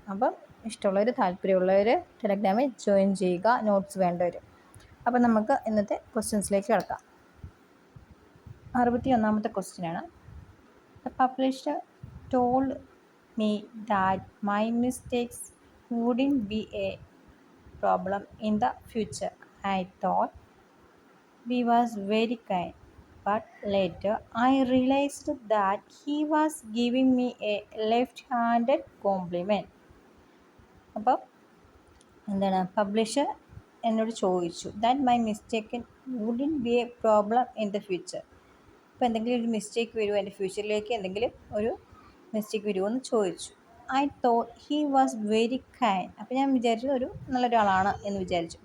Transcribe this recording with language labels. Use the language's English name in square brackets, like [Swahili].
[Malayalam] അപ്പം ഇഷ്ടമുള്ളവർ, താല്പര്യമുള്ളവർ ടെലഗ്രാമിൽ ജോയിൻ ചെയ്യുക, നോട്ട്സ് വേണ്ടവർ. അപ്പം നമുക്ക് ഇന്നത്തെ ക്വസ്റ്റ്യൻസിലേക്ക് കിടക്കാം. 61ാമത്തെ ക്വസ്റ്റ്യനാണ്. [English] The publisher told me that my mistakes wouldn't be a problem in the future. I thought he was very kind, but later I realized that he was giving me a left-handed compliment. [Malayalam] അപ്പം എന്താണ്, publisher എന്നോട് ചോദിച്ചു [English] That my mistake wouldn't be a problem in the future. [Malayalam] അപ്പോൾ എന്തെങ്കിലും ഒരു mistake വരുമോ, എൻ്റെ ഫ്യൂച്ചറിലേക്ക് എന്തെങ്കിലും ഒരു മിസ്റ്റേക്ക് വരുമോ എന്ന് ചോദിച്ചു. [English] I thought he was very kind. [Malayalam] അപ്പോൾ ഞാൻ വിചാരിച്ചു ഒരു നല്ലൊരാളാണ് എന്ന് വിചാരിച്ചു.